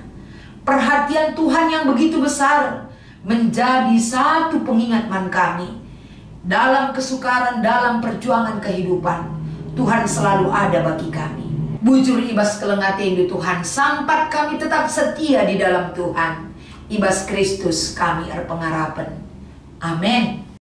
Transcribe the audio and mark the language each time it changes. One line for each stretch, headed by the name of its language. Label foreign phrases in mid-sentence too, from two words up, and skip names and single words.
Indonesian: Perhatian Tuhan yang begitu besar menjadi satu pengingat
Batak Karo: man kami.
Indonesian: Dalam kesukaran, dalam perjuangan kehidupan, Tuhan selalu ada bagi kami.
Batak Karo: Bujur ibas keleng atendu Tuhan, sampat kami
Indonesian: tetap setia di dalam Tuhan.
Batak Karo: Ibas Kristus kami erpengarapan. Amin.